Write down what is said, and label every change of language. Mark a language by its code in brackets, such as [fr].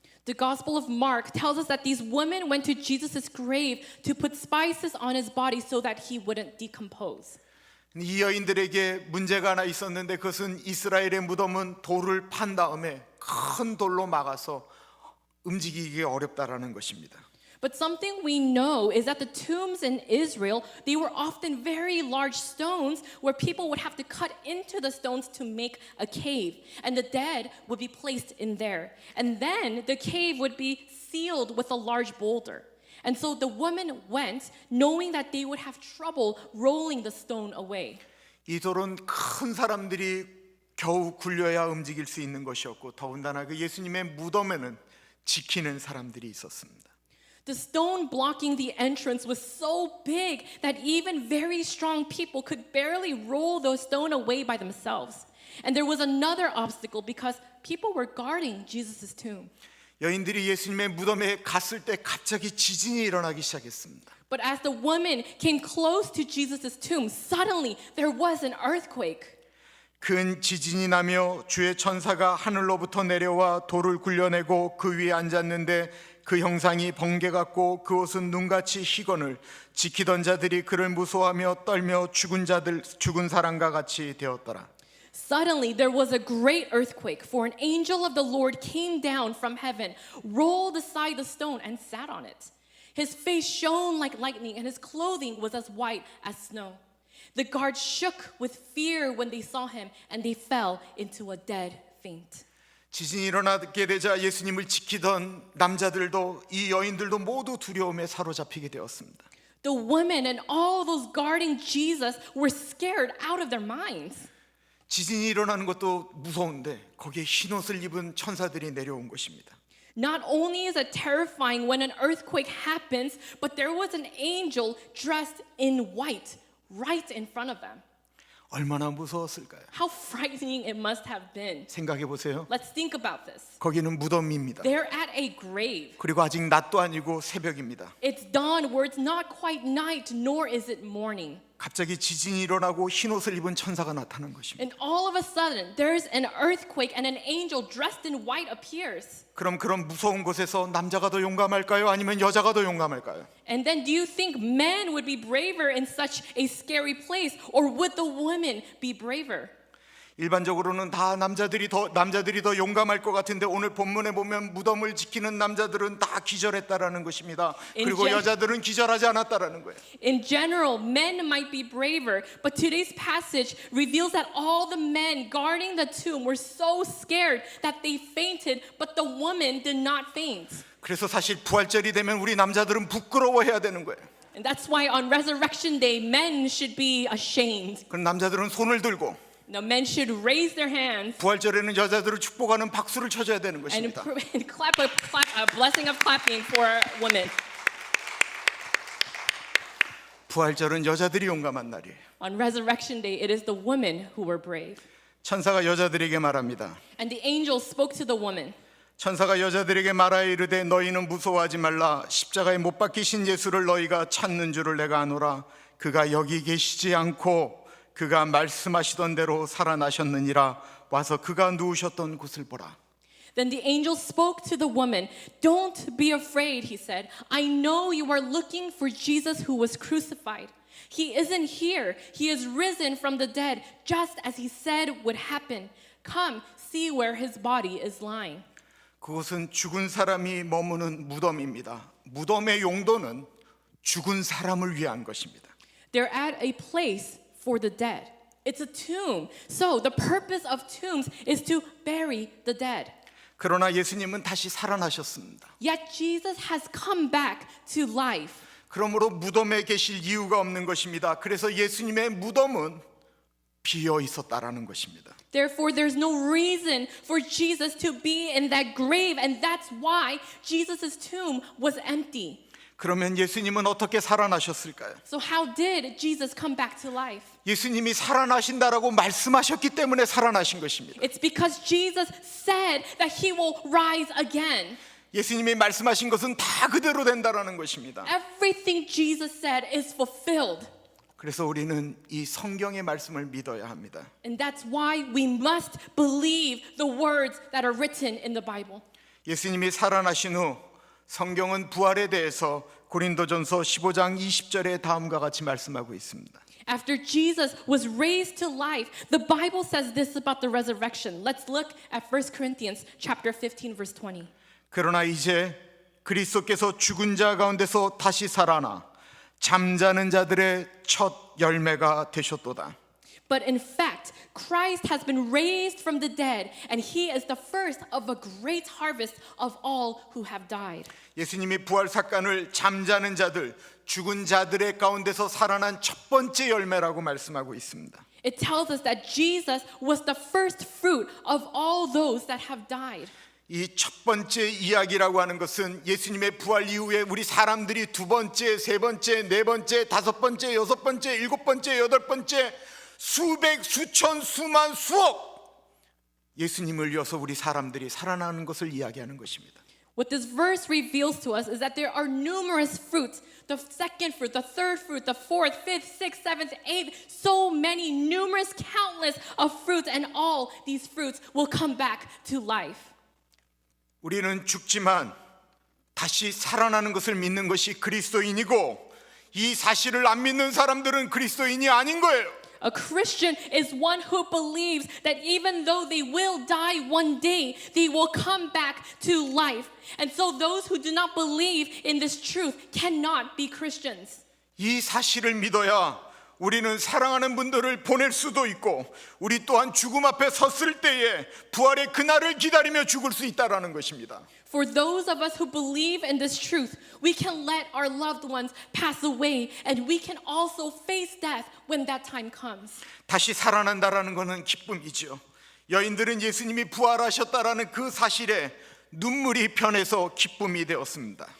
[en] The Gospel of Mark tells us that these women went to Jesus' grave to put spices on his body so that he wouldn't decompose. [ko] 이 여인들에게 문제가 하나 있었는데 그것은 이스라엘의 무덤은 돌을 판 다음에 큰 돌로 막아서 움직이기 어렵다라는 것입니다. [en] But something we know is that the tombs in Israel, they were often very large stones where people would have to cut into the stones to make a cave. And the dead would be placed in there. And then the cave would be sealed with a large boulder. And so the women went knowing that they would have trouble rolling the stone away. [ko] 이 돌은 큰 사람들이 겨우 굴려야 움직일 수 있는 것이었고 더군다나 그 예수님의 무덤에는 지키는 사람들이 있었습니다. [en] The stone blocking the entrance was so big that even very strong people could barely roll the stone away by themselves. And there was another obstacle because people were guarding Jesus' tomb. [ko] 여인들이 예수님의 무덤에 갔을 때 갑자기 지진이 일어나기 시작했습니다. [en] But as the woman came close to Jesus' tomb, suddenly there was an earthquake. [ko] 큰 지진이 나며 주의 천사가 하늘로부터 내려와 돌을 굴려내고 그 위에 앉았는데 그 형상이 번개 같고 그 옷은 눈같이 희건을 지키던 자들이 그를 무서워하며 떨며 죽은 사람과 같이 되었더라. [en] Suddenly there was a great earthquake, for an angel of the Lord came down from heaven, rolled aside the stone, and sat on it. His face shone like lightning, and his clothing was as white as snow. The guards shook with fear when they saw him, and they fell into a dead faint. [ko] 지진이 일어나게 되자 예수님을 지키던 남자들도 이 여인들도 모두 두려움에 사로잡히게 되었습니다. [en] The women and all those guarding Jesus were scared out of their minds. [ko] 지진이 일어나는 것도 무서운데 거기에 흰옷을 입은 천사들이 내려온 것입니다. [en] Not only is it terrifying when an earthquake happens, but there was an angel dressed in white right in front of them. [ko] 얼마나 무서웠을까요? [en] How frightening it must have been. [ko] 생각해 보세요. [en] Let's think about this. [ko] 거기는 무덤입니다. [en] They're at a grave. [ko] 그리고 아직 낮도 아니고 새벽입니다. [en] It's dawn where it's not quite night, nor is it morning. [ko] 갑자기 지진이 일어나고 흰옷을 입은 천사가 나타난 것입니다. [en] And all of a sudden, there's an earthquake and an angel dressed in white appears. [ko] 그럼 그런 무서운 곳에서 남자가 더 용감할까요? 아니면 여자가 더 용감할까요? [en] And then do you think men would be braver in such a scary place, or would the women be braver? [ko] 일반적으로는 다 남자들이 더 용감할 것 같은데 오늘 본문에 보면 무덤을 지키는 남자들은 다 기절했다라는 것입니다. 그리고 여자들은 기절하지 않았다라는 거예요. [en] In general, men might be braver, but today's passage reveals that all the men guarding the tomb were so scared that they fainted, but the woman did not faint. [ko] 그래서 사실 부활절이 되면 우리 남자들은 부끄러워해야 되는 거예요. [en] And that's why on Resurrection Day, men should be ashamed. [ko] 그럼 남자들은 손을 들고 [en] Now, men should raise their hands [ko] 부활절에는 여자들을 축복하는 박수를 쳐줘야 되는 [en] and [ko] 것입니다. [en] clap a blessing of clapping for women. [ko] 부활절은 여자들이 용감한 날이에요. [en] On Resurrection Day, it is the women who were brave. [ko] 천사가 여자들에게 말합니다. [en] And the angel spoke to the woman. [ko] 천사가 여자들에게 말하여 이르되 너희는 무서워하지 말라. 십자가에 못 박히신 예수를 너희가 찾는 줄을 내가 아노라. 그가 여기 계시지 않고 그가 말씀하시던 대로 살아나셨느니라. 와서 그가 누우셨던 곳을 보라. [en] Then the angel spoke to the woman. Don't be afraid, he said. I know you are looking for Jesus who was crucified. He isn't here. He is risen from the dead, just as he said would happen. Come, see where his body is lying. [ko] 그곳은 죽은 사람이 머무는 무덤입니다. 무덤의 용도는 죽은 사람을 위한 것입니다. [en] They're at a place for the dead. It's a tomb. So the purpose of tombs is to bury the dead. [ko] 그러나 예수님은 다시 살아나셨습니다. [en] Yet Jesus has come back to life. [ko] 그러므로 무덤에 계실 이유가 없는 것입니다. 그래서 예수님의 무덤은 비어 있었다라는 것입니다. [en] Therefore, there's no reason for Jesus to be in that grave, and that's why Jesus' tomb was empty. [ko] 그러면 예수님은 어떻게 살아나셨을까요? [en] So how did Jesus come back to life? [ko] 예수님이 살아나신다라고 말씀하셨기 때문에 살아나신 것입니다. [en] It's because Jesus said that he will rise again. [ko] 예수님이 말씀하신 것은 다 그대로 된다라는 것입니다. [en] Everything Jesus said is fulfilled. [ko] 그래서 우리는 이 성경의 말씀을 믿어야 합니다. [en] And that's why we must believe the words that are written in the Bible. [ko] 예수님이 살아나신 후 성경은 부활에 대해서 고린도전서 15장 20절에 다음과 같이 말씀하고 있습니다. [en] After Jesus was raised to life, the Bible says this about the resurrection. Let's look at 1 Corinthians chapter 15 verse 20. [ko] 그러나 이제 그리스도께서 죽은 자 가운데서 다시 살아나 잠자는 자들의 첫 열매가 되셨도다. [en] But in fact, Christ has been raised from the dead, and he is the first of a great harvest of all who have died. [ko] 예수님이 부활 사건을 잠자는 자들, 죽은 자들의 가운데서 살아난 첫 번째 열매라고 말씀하고 있습니다. [en] It tells us that Jesus was the first fruit of all those that have died. [ko] 이 첫 번째 이야기라고 하는 것은 예수님의 부활 이후에 우리 사람들이 두 번째, 세 번째, 네 번째, 다섯 번째, 여섯 번째, 일곱 번째, 여덟 번째 수백, 수천, 수만, 수억 예수님을 위해서 우리 사람들이 살아나는 것을 이야기하는 것입니다. [en] What this verse reveals to us is that there are numerous fruits. The second fruit, the third fruit, the fourth, fifth, sixth, seventh, eighth, so many, numerous, countless of fruits, and all these fruits will come back to life. [ko] 우리는 죽지만 다시 살아나는 것을 믿는 것이 그리스도인이고 이 사실을 안 믿는 사람들은 그리스도인이 아닌 거예요. [en] A Christian is one who believes that even though they will die one day, they will come back to life. And so those who do not believe in this truth cannot be Christians. [ko] 이 사실을 믿어야 우리는 사랑하는 분들을 보낼 수도 있고 우리 또한 죽음 앞에 섰을 때에 부활의 그날을 기다리며 죽을 수 있다라는 것입니다. [en] For those of us who believe in this truth, we can let our loved ones pass away, and we can also face death when that time comes. [ko] 다시 살아난다라는 것은 기쁨이죠. 여인들은 예수님이 부활하셨다라는 그 사실에 눈물이 변해서 기쁨이 되었습니다.